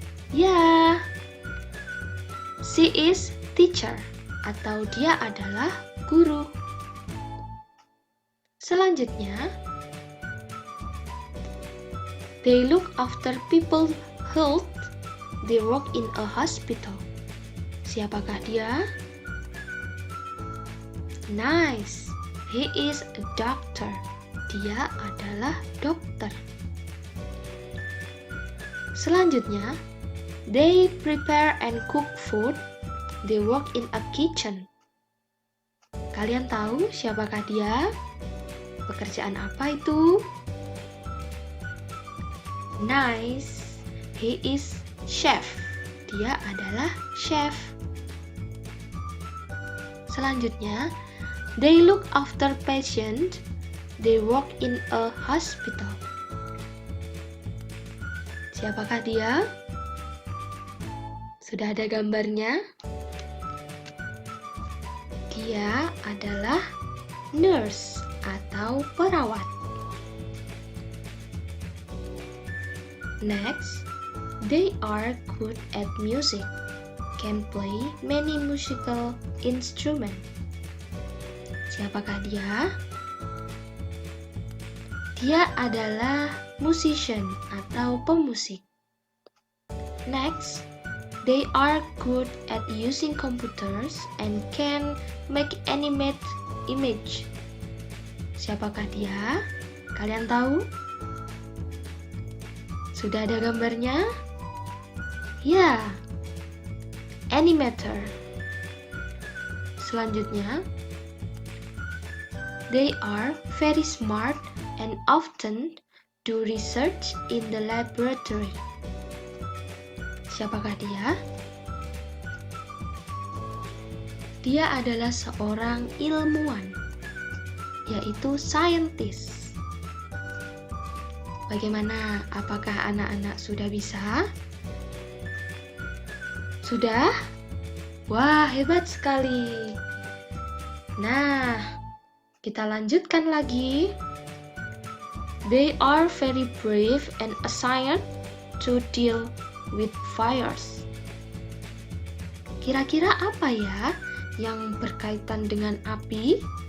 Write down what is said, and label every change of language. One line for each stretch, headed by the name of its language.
Indonesian: Ya,
English: she is teacher
Indonesian: atau dia adalah guru. Selanjutnya,
English: they look after people's health. They work in a hospital.
Indonesian: Siapakah dia?
English: Nice. He is a doctor.
Indonesian: Dia adalah dokter. Selanjutnya,
English: they prepare and cook food. They work in a kitchen.
Indonesian: Kalian tahu siapakah dia? Pekerjaan apa itu?
English: Nice. He is chef.
Indonesian: Dia adalah chef. Selanjutnya,
English: they look after patients. They work in a hospital.
Indonesian: Siapakah dia? Sudah ada gambarnya? Dia adalah nurse atau perawat.
English: Next, they are good at music, can play many musical instruments.
Indonesian: Siapakah dia? Dia adalah musician atau pemusik.
English: Next, they are good at using computers and can make animate image.
Indonesian: Siapakah dia? Kalian tahu? Sudah ada gambarnya? Ya, animator. Selanjutnya,
English: they are very smart and often do research in the laboratory.
Indonesian: Siapakah dia? Dia adalah seorang ilmuwan, yaitu scientist. Bagaimana? Apakah anak-anak sudah bisa? Sudah? Wah, hebat sekali. Nah, kita lanjutkan lagi.
English: They are very brave and assigned to deal with fires.
Indonesian: Kira-kira apa ya yang berkaitan dengan api?